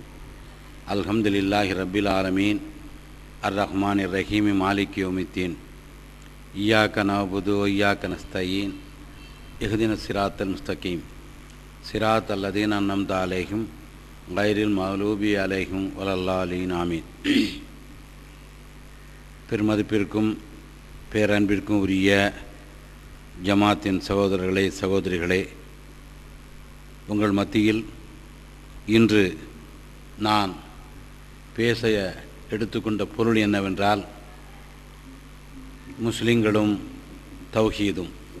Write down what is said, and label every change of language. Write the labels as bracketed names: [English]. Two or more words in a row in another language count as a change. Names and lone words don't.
[Arabic] الحمد لله رب العالمين الرحمن الرحيم مالك يوم الدين. إياك نعبد وإياك نستعين. اهدنا الصراط المستقيم صراط الذين أنعمت عليهم غير المغضوب عليهم ولا الضالين. ஆமீன். [Tamil] பெருமதிப்பிற்கும் பேரன்பிற்கும் உரிய ஜமாத்தின் சகோதரர்களே சகோதரிகளே, உங்கள் மத்தியில் இன்று நான் பேச எடுத்துக்கொண்ட பொருள் என்னவென்றால், முஸ்லிம்களும் தௌஹீதும்.